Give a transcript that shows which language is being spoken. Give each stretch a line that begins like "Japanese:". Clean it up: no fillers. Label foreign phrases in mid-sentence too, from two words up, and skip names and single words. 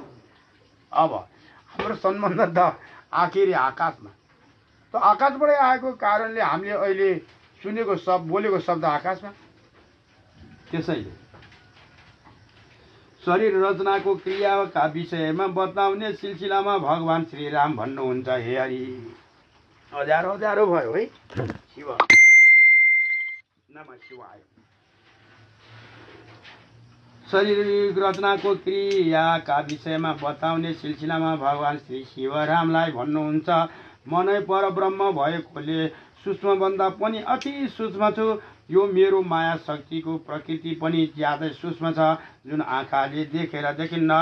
Nepali: अब हाम्रो सम्बन्ध त आखिरी आकाशमा, त आकाशबाटै आएको कारणले हामीले अहिले सुनेको शब्द, बोलेको शब्द आकाशमा। त्यसैले शरीर रचनाको क्रियाका विषयमा बताउने सिलसिलामा भगवान श्रीराम भन्नुहुन्छ, हे हरि। हजारौँ हजारौँ भयो है।
Sanskrit: शिव नमः शिवाय।
Nepali: शरीर रचनाको क्रियाका विषयमा बताउने सिलसिलामा भगवान श्री शिवरामलाई भन्नुहुन्छ, म नै परब्रह्म भएकोले सूक्ष्मभन्दा पनि अति सूक्ष्म छु। यो मेरो माया शक्तिको प्रकृति पनि ज्यादै सूक्ष्म छ, जुन आँखाले देखेर देखिन्न।